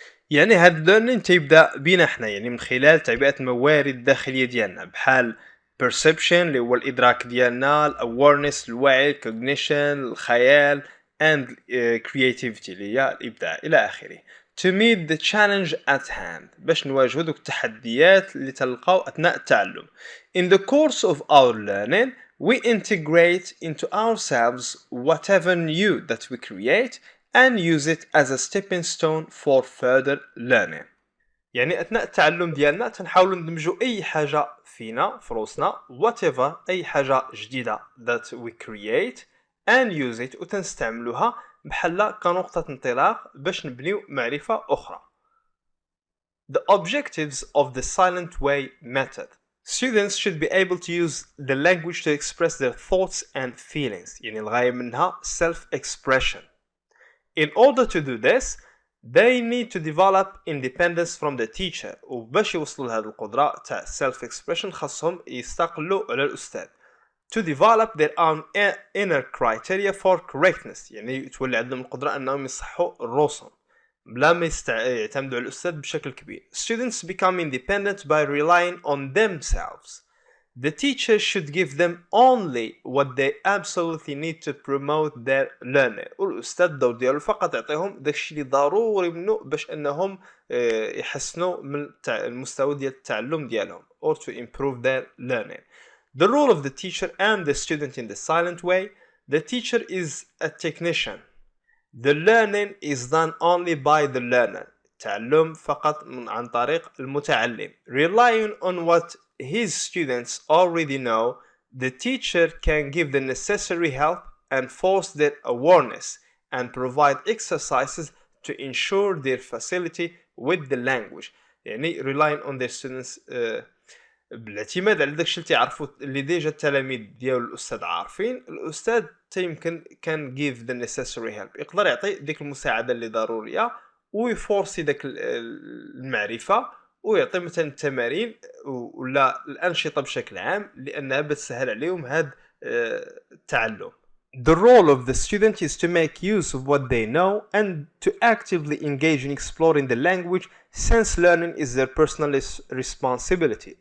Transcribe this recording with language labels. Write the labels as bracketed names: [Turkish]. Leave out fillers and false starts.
[Arabic] يعني هاد learning تيبدا بينا حنا، يعني من خلال تعبئه الموارد الداخليه ديالنا، بحال perception اللي هو الادراك ديالنا، awareness الوعي، cognition الخيال، [English] and creativity [Arabic] اللي هي الابداع الى اخره. [English] to meet the challenge at hand، [Arabic] باش نواجهوا دوك التحديات اللي تلقاو اثناء التعلم. [English] in the course of our learning we integrate into ourselves whatever new that we create and use it as a stepping stone for further learning. [Arabic] يعني أثناء التعلم ديالنا تنحاولوا ندمجوا أي حاجة فينا في روسنا whatever، أي حاجة جديدة [English] that we create and use it، [Arabic] وتنستعملوها بحال كنقطة انطلاق باش نبنيو معرفة أخرى. [English] The objectives of the silent way method. Students should be able to use the language to express their thoughts and feelings، [Arabic] يعني الغاية منها [English] self-expression. In order to do this, they need to develop independence from the teacher، [Arabic] وباش يوصلوا لهذه القدرة تاع self-expression خاصهم يستقلوا على الأستاذ. [English] To develop their own inner criteria for correctness، [Arabic] يعني تولي عندهم القدرة أنهم يصحوا الرسم بلا ما يعتمدوا على الأستاذ بشكل كبير. [English] Students become independent by relying on themselves. The teacher should give them only what they absolutely need to promote their learning. [Arabic] والأستاذ الدور ديالو فقط يعطيهم داكشي اللي ضروري منه باش أنهم يحسنوا من المستوى ديال التعلم ديالهم [English] or to improve their learning. The role of the teacher and the student in the silent way. The teacher is a technician. The learning is done only by the learner. [Arabic] التعلم فقط عن طريق المتعلم. [English] Relying on what his students already know, the teacher can give the necessary help and force their awareness and provide exercises to ensure their facility with the language. [Arabic] يعني [English] relying on their students [Arabic] بالاعتماد على داكشي اللي تعرفوا اللي ديجا التلاميذ ديال الأستاذ عارفين، الأستاذ يمكن كان [English] give the necessary help، [Arabic] يقدر يعطي ديك المساعدة اللي ضرورية ويفورسي داك المعرفة، ويعطي مثلا التمارين ولا الأنشطة بشكل عام لأنها بتسهل عليهم هذا التعلم. [English] The role of the student is to make use of what they know and to actively engage in exploring the language since learning is their personal responsibility.